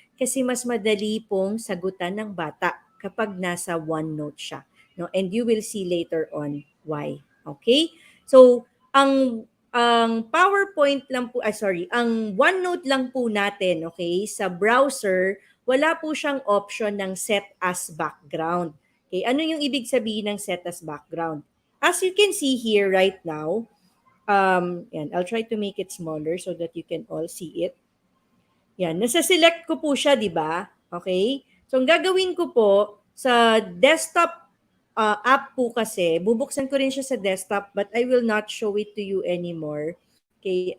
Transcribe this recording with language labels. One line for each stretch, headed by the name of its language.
Filipino: Kasi mas madali pong sagutan ng bata kapag nasa OneNote siya. No?
English: And you will see later on why. Okay?
Filipino: So, ang PowerPoint lang po, ang OneNote lang po natin, okay, sa browser, wala po siyang option ng set as background. Okay, ano yung ibig sabihin ng set as background?
English: As you can see here right now, yan, I'll try to make it smaller so that you can all see it.
Filipino: Yan, nasa-select ko po siya, di ba? Okay? So, ang gagawin ko po, sa desktop app po kasi, bubuksan ko rin siya sa desktop
English: but I will not show it to you anymore.
Filipino: Okay?